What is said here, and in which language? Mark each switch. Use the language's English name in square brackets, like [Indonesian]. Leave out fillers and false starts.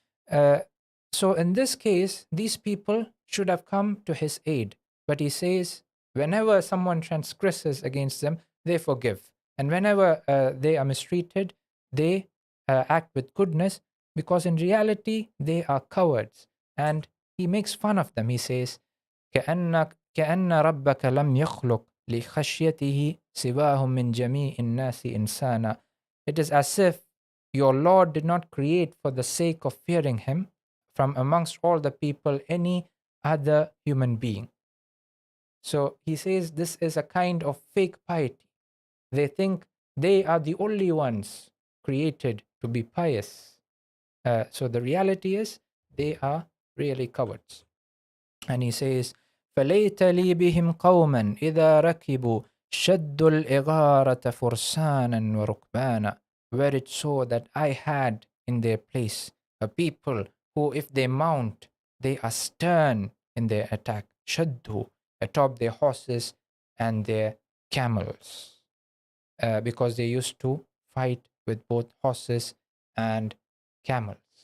[English] So in this case, these people should have come to his aid. But he says, whenever someone transgresses against them, they forgive. And whenever they are mistreated, they act with goodness, because in reality, they are cowards. And he makes fun of them. He says, [Arabic] كأن ربك لم يخلق لخشيته سواهم من جميع الناس إنسانا. [English] It is as if your Lord did not create for the sake of fearing him from amongst all the people any other human being. So he says this is a kind of fake piety. They think they are the only ones created to be pious. So the reality is they are really cowards. And he says, [Arabic] فَلَيْتَ لِي بِهِمْ قَوْمًا إِذَا رَكِبُوا شَدُّوا الْإِغَارَةَ فُرْسَانًا وَرُكْبَانًا. [English] Were it so that I had in their place a people who, if they mount, they are stern in their attack. [Arabic] شَدُّوا, [English] atop their horses and their camels. Because they used to fight with both horses and camels.